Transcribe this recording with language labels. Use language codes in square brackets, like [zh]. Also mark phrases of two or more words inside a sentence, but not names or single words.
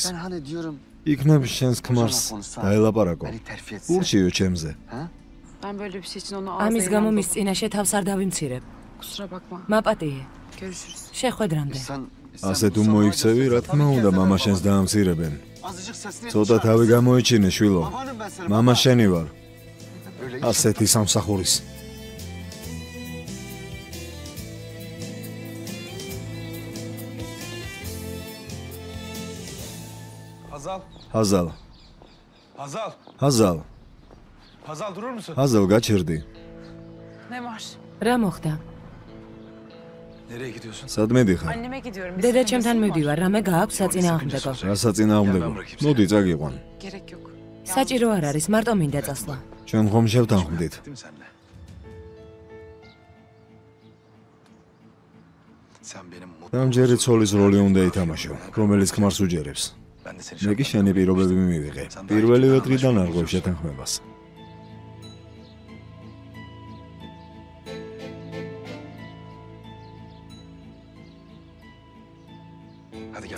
[tr] Ben hani diyorum. [ka] იქნებ შენს ქმარს დაელაპარაკო. [tr] Beni terfi etse. [ka] ურჩიო ჩემზე. Ha? [tr] Ben böyle bir şey için onu [ka] ამის [tr] ağzına [ka] გამო [tr] inandım. [ka] მის წინაშე თავს არ დავიმცირებ. [tr] Kusura bakma. [ka] მაპატიე, [tr] Görüşürüz. [ka] შეხვედრამდე. ასე თუ მოიქცევი, რა თქმა უნდა, მამა შენს დაამცირებენ. [tr] Azıcık sesini [ka] ცოტა თავი გამოიჩინე, შვილო. [tr] Babanım ben senin. [ka] მამა შენი ვარ. [tr] Öyle [ka] ასეთი სამსახურის. [tr] Hazal, [ka] ჰაზალ, [tr] Hazal, [ka] ჰაზალ, [tr] Hazal durur musun? [ka] ჰაზალ გაჩერდი. [tr] Ne var? [ka] რა მოხდა? [tr] Nereye gidiyorsun? [ka] სად მედიხარ? [tr] Anneme gidiyorum. Bir [ka] დედა [tr] sakıncası [ka] ჩემთან [tr] mı var? [ka] მივდივარ, რამე გააქვს საწინააღმდეგო. რა საწინააღმდეგო? მოდი წაგიყვან. [tr] Gerek yok. [ka] საჭირო არ არის, მარტო მინდა წასვლა. ჩვენ ხომ შევთანხმდით. [tr] Değil mi seninle? Sen benim mutlu [ka] ამჯერი ცოლის როლი უნდა ითამაშო, რომელიც ქმარს უჯერებს. [tr] Ben de seni [ka] მე კი შენი პირობები მივიღე. პირველივე დღიდან არ გვაქვს შეთანხმებას. [tr] Hadi gel.